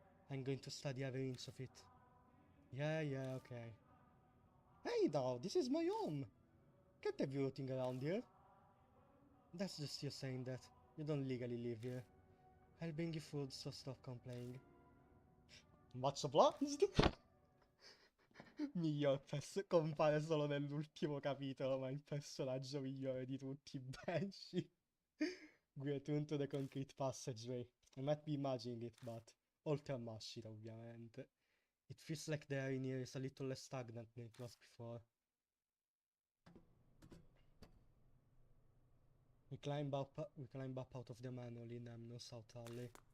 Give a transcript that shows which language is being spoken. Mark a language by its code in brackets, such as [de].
[en] I'm going to study every inch of it. Yeah, okay. Hey now, this is my home! Can't have you rooting around here. That's just you saying that. You don't legally live here. I'll bring you food, so stop complaining. Much obliged! [it] Miglior compare solo nell'ultimo capitolo, ma il personaggio migliore di tutti, Banshee. [en] We return to the concrete passageway. I might be imagining it, but [it] oltre a Mashita, ovviamente. [en] It feels like the air in here is a little less stagnant than it was before. We climb up out of the manual in no South Alley.